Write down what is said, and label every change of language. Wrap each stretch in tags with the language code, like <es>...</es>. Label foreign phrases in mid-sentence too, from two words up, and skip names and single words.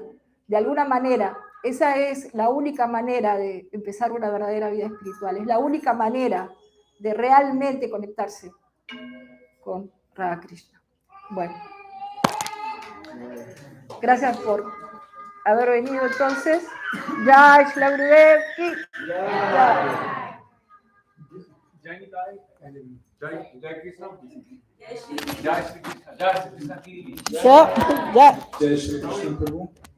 <es>De alguna manera, esa es la única manera de empezar una verdadera vida espiritual. Es la única manera de realmente conectarse con Radha Krishna. Bueno, gracias por haber venido entonces.</es> <hi>जय श्रील गुरुदेव की जय कृष्ण. जय श्री कृष्ण प्रभु.</hi>